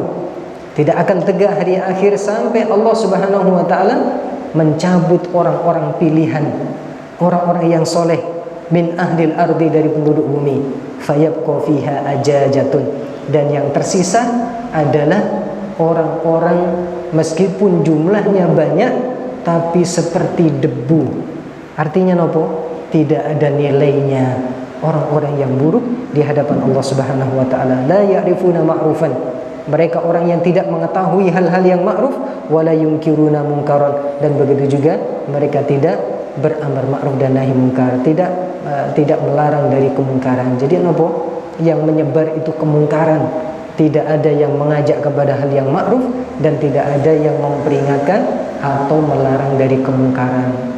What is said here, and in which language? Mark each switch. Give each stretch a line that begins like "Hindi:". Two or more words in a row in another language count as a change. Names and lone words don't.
Indonesian: Tidak akan tegak hari akhir sampai Allah
Arabic: سبحانه وتعالى
Indonesian: mencabut orang-orang pilihan, orang-orang yang soleh
Arabic: من أهل الأرض,
Indonesian: dari penduduk bumi,
Arabic: فيبقى فيها عجاجة,
Indonesian: dan yang tersisa adalah orang-orang meskipun jumlahnya banyak tapi seperti debu. Artinya nopo? Tidak ada nilainya. Orang-orang yang buruk di hadapan Allah
Arabic: سبحانه وتعالى, لا يعرفون معروفا.
Indonesian: Mereka orang yang tidak mengetahui hal-hal yang ma'ruf,
Arabic: ولا ينكرون منكرا,
Indonesian: dan begitu juga mereka tidak beramar ma'ruf dan nahi munkar, tidak melarang dari kemungkaran. Jadi apa? Yang menyebar itu kemungkaran. Tidak ada yang mengajak kepada hal yang ma'ruf dan tidak ada yang memperingatkan atau melarang dari kemungkaran.